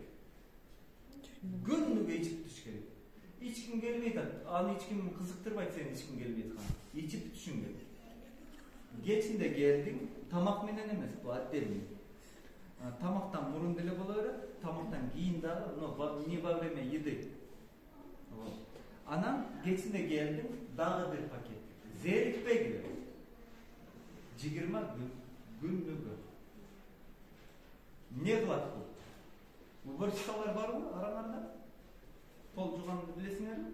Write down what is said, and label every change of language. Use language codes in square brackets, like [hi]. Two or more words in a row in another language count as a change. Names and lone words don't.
[ky] Күнүгө ичип бүтүш керек. Ичким келбей атат, аны ичким кызыктырбайт, сени ичким келбей аткан. Ичип бүтүшүң керек. Кечинде келдиң, тамак менен эмес, бул отдельный. Тамактан мурун деле боло берет, тамактан кийин дагы, [ru] но не во время еды. [ky] Анан кечинде келдим, дагы бир пакет. Зерикпегиле. 20 күнүгө. Не кылат бул? Уборщицалар барбы араңарда? Пол жууганды билесиңерби?